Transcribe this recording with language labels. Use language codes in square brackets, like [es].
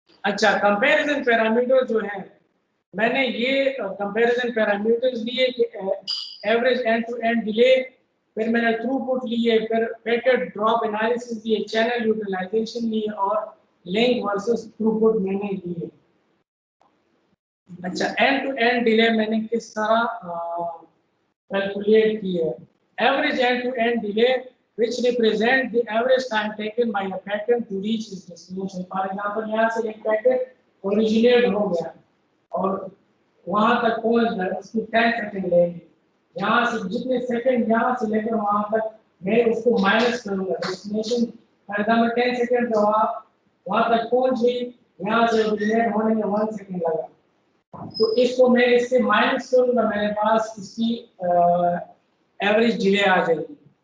[hi] अच्छा, comparison parameter जो है, मैंने ये कंपैरिजन पैरामीटर्स लिए कि average and to and delay, फिर मैंने थ्रूपुट लिए, फिर पैकेट ड्रॉप एनालिसिस लिए, चैनल यूटिलाइजेशन लिए और लिंक वर्सेस थ्रूपुट मैंने लिए। अच्छा, एंड टू एंड डिले मैंने किस तरह कैलकुलेट की है। [en] Average end to end delay which represent the average time taken by a packet to reach its destination. For example, [hi] यहाँ से एक पैकेट ओरिजिनेट हो गया और वहां तक पहुंच गया, उसकी 10 सेकंड लेंगे। यहाँ से जितने सेकंड यहाँ से लेकर वहां तक मैं उसको माइनस करूंगा, डेस्टिनेशन फॉर एग्जांपल 10 सेकंड तो आप वहां तक पहुंच गई, यहाँ से ओरिजिनेट होने में 1 सेकंड लगा, तो इसको मैं इससे माइनस करूंगा, मेरे पास इसकी एवरेज डिले आ जाएगी।